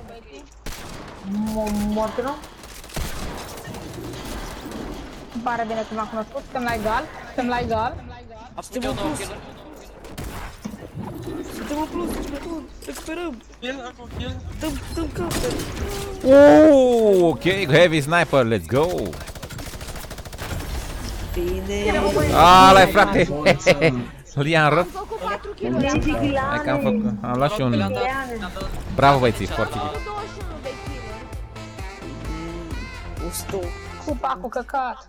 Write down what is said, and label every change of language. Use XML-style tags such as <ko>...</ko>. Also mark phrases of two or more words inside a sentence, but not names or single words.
<ro>Mortul nu? Îmi pare bine că m-am cunoscut, suntem la egal. Suntem la egal. Suntem eu 2 kill-uri. Suntem în plus, recuperăm. Dăm counter.</ro> <en>Ok, heavy sniper, let's go.</en> <ro>Bine. Ala-i, frate. Îl ia în rău. Am făcut 4 kill-uri. Hai că am făcut. Am luat și un... Bravo, băieții, foarte Am bine. făcut 21 de kill-uri. 100. Cupa cu căcat.</ro>